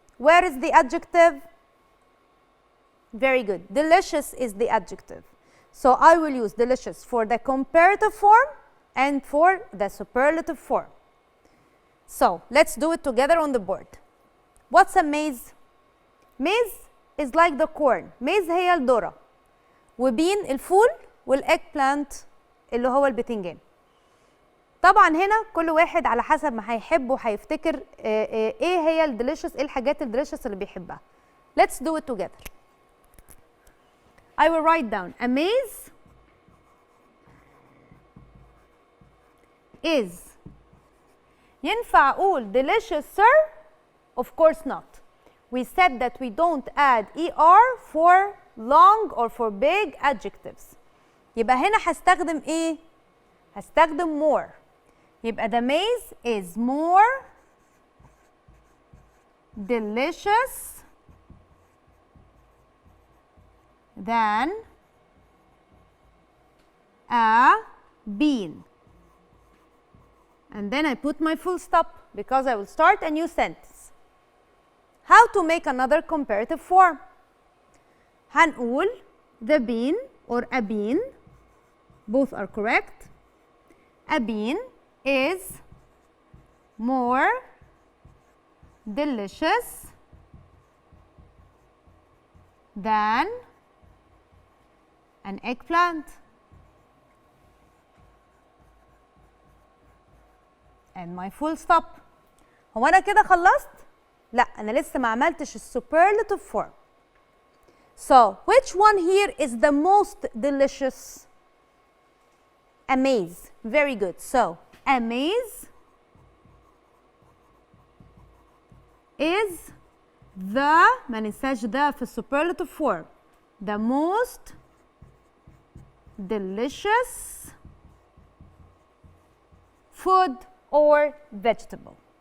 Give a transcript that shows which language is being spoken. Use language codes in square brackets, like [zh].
[en] Where is the adjective? Very good. Delicious is the adjective. So I will use delicious for the comparative form and for the superlative form. So let's do it together on the board. What's a maize? Maize is like the corn. [ar] maize هي الذرة. وبين الفول والايجبلانت اللي هو البتنجان. طبعا هنا كل واحد على حسب ما هيحب وهيفتكر ايه هي الديليشس، ايه الحاجات الديليشس اللي بيحبها. [en] Let's do it together. I will write down a maize is. [ar] ينفع أقول [en] delicious sir? Of course not. We said that we don't add er for long or for big adjectives. [ar] يبقى هنا هستخدم ايه؟ هستخدم more. [en] يبقى the maize is more delicious than a bean. And then I put my full stop because I will start a new sentence. How to make another comparative form? [ar] هنقول [en] the bean or a bean, both are correct. A bean is more delicious than an eggplant. And my full stop. [ar] هو أنا كده خلصت؟ لا، أنا لسه ما عملتش السوبرلاتيف form. [en] So, which one here is the most delicious? A maize. Very good. So, a maize is the, [ar] ما ننساش ده في السوبرلاتيف [en] form, the most delicious food or vegetable.